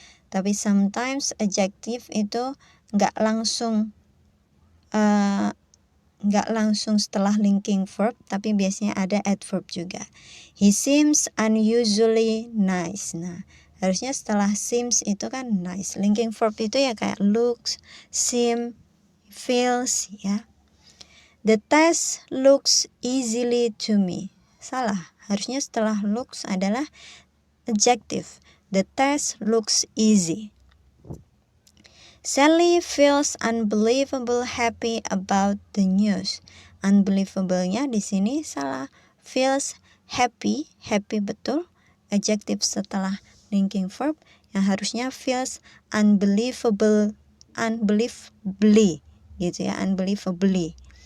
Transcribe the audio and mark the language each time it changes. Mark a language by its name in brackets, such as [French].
[Indonesian] Tapi sometimes adjective itu nggak langsung setelah linking verb, tapi biasanya ada adverb juga. [English] He seems unusually nice. Nah, [Indonesian] harusnya setelah seems itu kan [English] nice. [Indonesian] Linking verb itu ya kayak looks, seem, feels, ya. [English] The test looks easily to me. [Indonesian] Salah, harusnya setelah looks adalah adjective. [English] The test looks easy. Sally feels unbelievable happy about the news. [Indonesian] Unbelievable-nya di sini salah. Feels happy betul. Adjective setelah linking verb yang harusnya feels unbelievably, gitu ya, unbelievably.